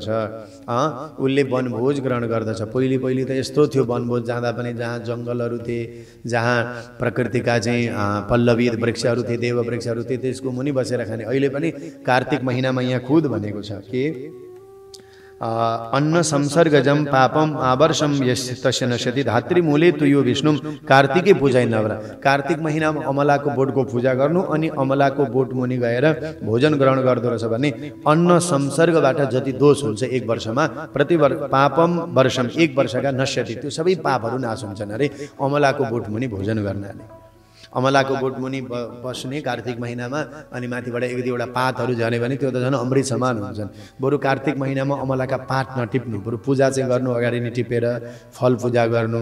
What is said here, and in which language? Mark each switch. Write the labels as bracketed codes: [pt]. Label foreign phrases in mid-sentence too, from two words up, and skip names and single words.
[ne] उसले वनभोज ग्रहण गर्दछ। पहिले त यस्तो थियो, वनभोज जाँदा पनि जहाँ जङ्गलहरू थिए, जहाँ प्रकृतिका चाहिँ पल्लवित वृक्षहरू थिए, देव वृक्षहरू थिए, त्यसको मुनि बसेर खाने। अहिले पनि कार्तिक महिनामा यहाँ खुद भनेको छ के [sa] अन्न संसर्गजम पापम आवर्षम यस्य नश्यति धात्री मूले तु यो विष्णु कार्तिकै पूजा नवरा। [ne] कार्तिक महिनामा अमलाको बोटको पूजा गर्नु अनि अमलाको बोट मुनि गएर भोजन ग्रहण गर्दो रहेछ भने अन्न संसर्गबाट जति दोष हुन्छ एक वर्षमा [sa] प्रति पापम वर्षम, [ne] एक वर्षका नश्यति, त्यो सबै पापहरू नाश हुन्छन् अरे अमलाको बोट मुनि भोजन गर्नाले। अमलाको बोट मुनि बस्ने कार्तिक महिनामा अनि माथिबाट एक दुईवटा पातहरू झरे भने त्यो त झन् अमृत समान हुन्छन्। बरु कार्तिक महिनामा अमलाका पात नटिप्नु, बरु पूजा चाहिँ गर्नु अगाडि नै टिपेर फल पूजा गर्नु।